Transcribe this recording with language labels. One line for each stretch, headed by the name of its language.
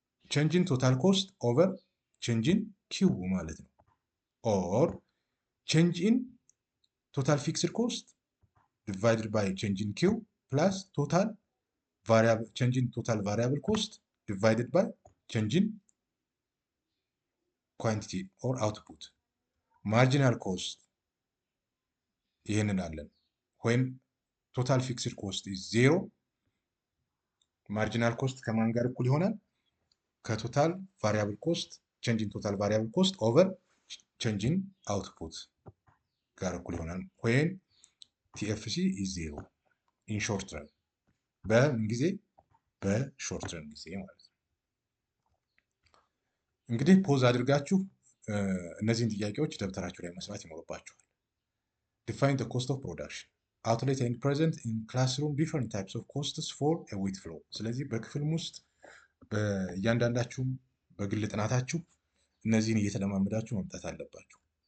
English: change in total cost over change in Q
Amharic: ማለት ነው።
English: or change in total fixed cost divided by change in Q plus total variable change in total variable cost divided by change in quantity or output. Marginal cost
Amharic: ይህንን አለን
English: when total fixed cost is 0
Amharic: ማርጂናል ኮስት ከማን ጋር እኩል ይሆናል? ከቶታል ቫሪያብል ኮስት
English: change in total variable cost over change in output
Amharic: ጋር እኩል ይሆናል
English: when TFC is 0 in short run
Amharic: በምን ጊዜ? በሾርት ረን ጊዜ ማለት ነው። እንግዲህ ፖዝ አድርጋችሁ እነዚህን ጥያቄዎች ደብተራችሁ ላይ መስራት ይኖርባችኋል።
English: define the cost of production outlet and present in classroom different types of costs for a wheat flow
Amharic: ስለዚህ በክፍልም ውስጥ በእያንዳንዳችሁም በግል ጥናታችሁ እነዚህን እየተለማመዳችሁ መምጣት አለባችሁ።